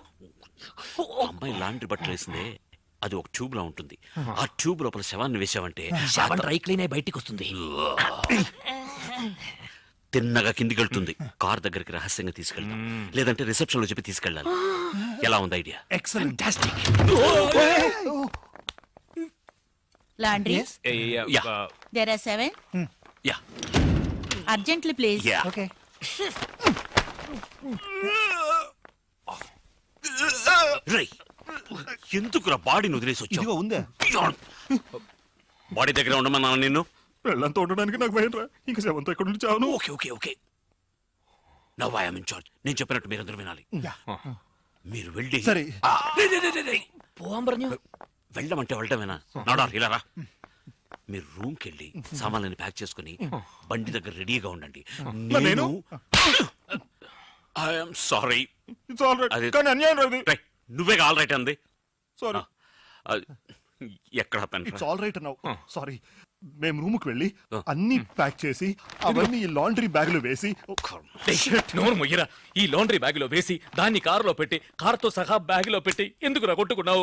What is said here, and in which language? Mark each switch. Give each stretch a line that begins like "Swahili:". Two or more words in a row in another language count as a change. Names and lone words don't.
Telugu: అమ్మాయి లాండ్రీ బట్టలు వేసిందే, అది ఒక ట్యూబ్ లో ఉంటుంది. ఆ ట్యూబ్ లోపల శవాన్ని వేసావంటే శవం డ్రై క్లీన్ అయి బయటికి వస్తుంది. తిన్నగా కిందికి వెళ్తుంది. కార్ దగ్గరికి రహస్యంగా తీసుకెళ్తాం, లేదంటే రిసెప్షన్ లో చెప్పి తీసుకెళ్ళాలి. ఎలా ఉంది ఐడియా? ఎక్సలెంట్.
English: Laundry? యా There are 7. యా Urgently, please. యా.
Telugu: ఓకే రేయ్, ఎందుకురా బాడీని వదిలేసి ఇదిగో వచ్చావు? ఉందే. బాడీ దగ్గర ఉండమన్నా నిన్ను. పెళ్ళంతా ఉండడానికి నాకు భయం రా. ఇంకా శవంతో ఎక్కడ నుంచి చావును.
English: okay okay okay, now I am in charge.
Telugu: నేను చెప్పినట్టు మీరందరూ వినాలి. మీరు వెళ్ళి సరే.
Malayalam: പോവാൻ പറഞ്ഞു.
Telugu: వెళ్ళమంటే వెళ్ళటమేనా? నాడార్ ఇలా రా. మీరు రూమ్కి వెళ్ళి సామాన్లని ప్యాక్ చేసుకుని బండి దగ్గర రెడీగా ఉండండి. నేను?
English: I'm sorry. It's all right.
Telugu: అది- కానీ అన్యాయం రాదు. నువ్వే
English: all right
Telugu: అంది. సారీ. ఎక్కడ పెన్
English: it's all right
Telugu: అన్నావు. సారీ. మేము రూమ్ కి వెళ్ళి అన్ని ప్యాక్ చేసి అవన్నీ ఈ లాండ్రీ బ్యాగ్ లో వేసి నోరు మొయ్యరా. ఈ లాండ్రీ బ్యాగ్ లో వేసి దాన్ని కారులో పెట్టి కారుతో సహా బ్యాగ్ లో పెట్టి ఎందుకు రా కొట్టుకున్నావు?